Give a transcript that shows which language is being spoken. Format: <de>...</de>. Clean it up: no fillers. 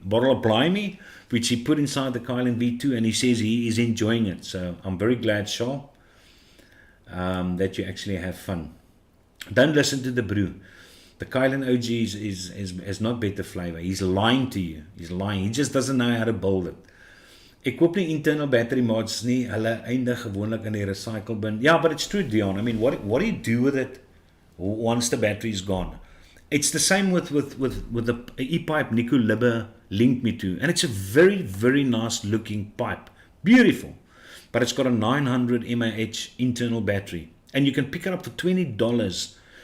<en>A bottle of Blimey, which he put inside the Kylan V2, and he says he is enjoying it. So I'm very glad, Charles, that you actually have fun. Don't listen to the brew. The Kylan OG is not better flavor. He's lying to you. He's lying. He just doesn't know how to build it.</en> <af>Ek koop nie internal battery mods nie. Hulle eindig gewoonlik in die recycle bin.</af> <en>Yeah, but it's true, Dion. I mean, what do you do with it once the battery is gone? It's the same with the e-pipe Nico Libbe linked me to. And it's a very, very nice looking pipe. Beautiful. But it's got a 900 mAh internal battery. And you can pick it up for $20.</en>